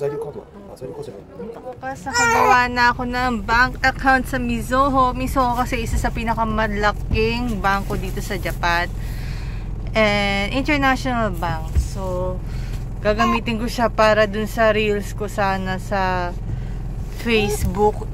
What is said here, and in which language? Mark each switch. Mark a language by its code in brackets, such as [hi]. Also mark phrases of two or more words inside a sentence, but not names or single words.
[ja] 材料カードは？材料カードじゃない。 [tl] Bukas nakagawa na ako ng bank account sa Mizuho. Mizuho kasi isa sa pinakamalaking bangko dito sa Japan. And [en] international bank. [tl] So, gagamitin ko siya para dun sa reels ko sana sa Facebook.